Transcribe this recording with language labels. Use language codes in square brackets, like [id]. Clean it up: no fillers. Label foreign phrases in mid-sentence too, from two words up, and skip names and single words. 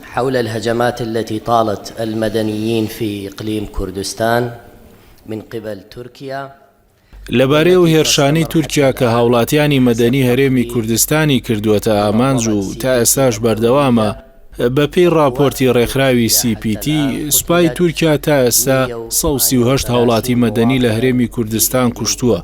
[ar] حول الهجمات التي طالت المدنيين في إقليم كردستان من قبل تركيا. [ckb] لەبارەی و هێرشانی تورکیا کە هاوڵاتیانی مەدەنی هەرێمی کوردستانی کردووەتە ئامانج و تا ئێستاش بەردەوامە، بەپێی راپۆرتی ڕێکخراوی CPT سوپای تورکیا تا ئێستا 138 هاوڵاتی مەدەنی لە هەرێمی کوردستان کوشتووە.